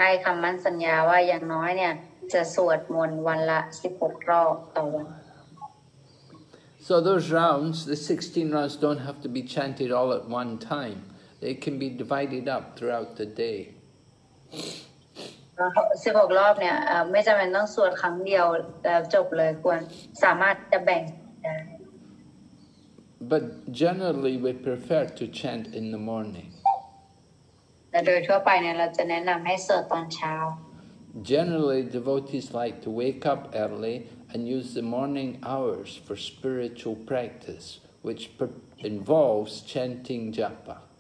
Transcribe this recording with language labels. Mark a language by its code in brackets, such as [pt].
[th] ให้คำมั่นสัญญาว่าอย่างน้อยเนี่ยจะสวดมนต์วันละ16รอบต่อวัน [en] So those rounds, the 16 rounds, don't have to be chanted all at one time. They can be divided up throughout the day. [th] 16รอบเนี่ยไม่จำเป็นต้องสวดครั้งเดียวแล้วจบเลยควรสามารถจะแบ่งได้ [en] But generally we prefer to chant in the morning. [th] แต่โดยทั่วไปเนี่ยเราจะแนะนำให้สวดตอนเช้า [en] Generally, devotees like to wake up early and use the morning hours for spiritual practice, which involves chanting japa.